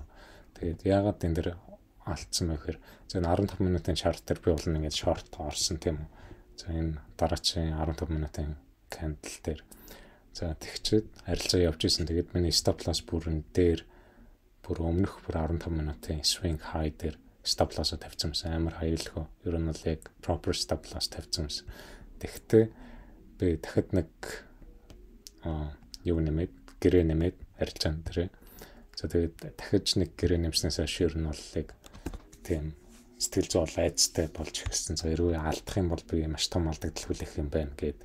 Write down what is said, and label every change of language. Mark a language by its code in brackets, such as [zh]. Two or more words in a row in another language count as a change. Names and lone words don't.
[mn] Тэгээд яагаад энэ дэр алдсан бэ гэхээр за 15 минутын chart дээр би бол ингээд short орсон тийм үү. За энэ дараачийн 15 минутын candle дээр за тэгчээд арилжаа явж исэн. Тэгээд миний [en] stop loss [mn] бүрэн дээр бүр өмнөх бүр 15 минутын [en] swing high [mn] дээр [en] stop loss [mn] тавьсан юмсан. Амар хайлхөө. Ер нь бол яг [en] proper stop loss [mn] тавьсан юмсан. Тэгтээ би дахиад нэг юу нэмээд гэрээ нэмээд арилжаан дээр. За тэгээд дахиж нэг гэрээ нэмснээс хойш ер нь бол яг тийм сэтгэл зүй айцтай болж ирсэн. За хэрвээ алдах юм бол би маш том алдагдал хүлээх юм байна гэд.